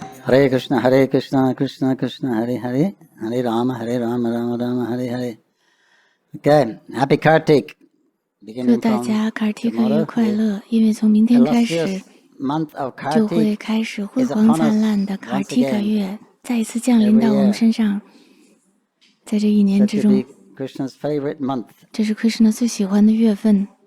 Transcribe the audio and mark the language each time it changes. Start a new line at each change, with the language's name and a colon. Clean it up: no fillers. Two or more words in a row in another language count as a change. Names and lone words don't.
Sanskrit: हरे कृष्ण कृष्ण कृष्ण हरे हरे हरे राम राम राम हरे हरे.
English: Okay, Happy Kartik.
Chinese: 祝大家卡尔提卡月快乐！因为从明天开始，就会开始辉煌灿烂的卡尔提卡月再一次降临到我们身上。在这一年之中，这是 Krishna 最喜欢的月份。